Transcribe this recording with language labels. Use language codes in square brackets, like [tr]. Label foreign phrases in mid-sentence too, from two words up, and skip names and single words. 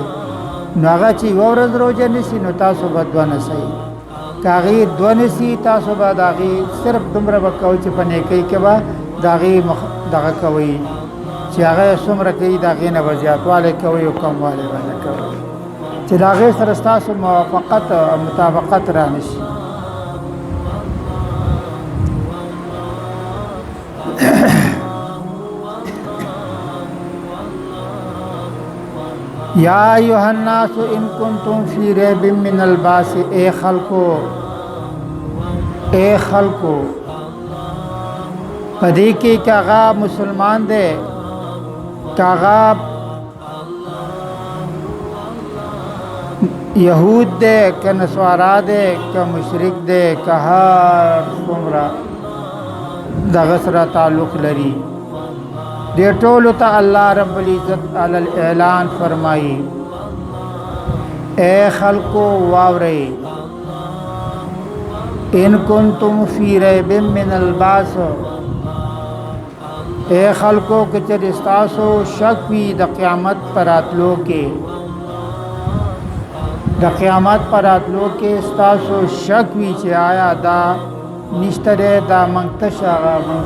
[ps] نو هغه چې یوه ورځ روژه نیسي نو تاسو به دوه نیسئ، که هغې دوه نیسي تاسو به د هغې صرف دومره به کوئ چې په نیکۍ کې به د هغې دغه کوئ چې هغه څومره کوي د هغې نه به زیاتوالی کوئ او کموالی به نه کوئ، چې د هغې سره ستاسو موافقت او مطابقت را نشي. [ar] یا ایها الناس ان کنتم فی ریب من البعث، [ps] اے خلقو پدې کې که هغه مسلمان دی، که هغه یهود دی، که نصارا دی، که مشرک دی، که هر څومره دغه سره تعلق لري، دې ټولو ته الله رب العزت [ar] علی الاعلان [ps] فرمایي اے خلقو واورئ، [ar] ان کنتم فی ریب من البعث، [ps] اے خلقو که چېرې ستاسو شک وي د قیامت پر راتلو کې، د قیامت پر راتلو کې ستاسو شک وي چې آیا دا نشته دی، دا موږ تش هغه موږ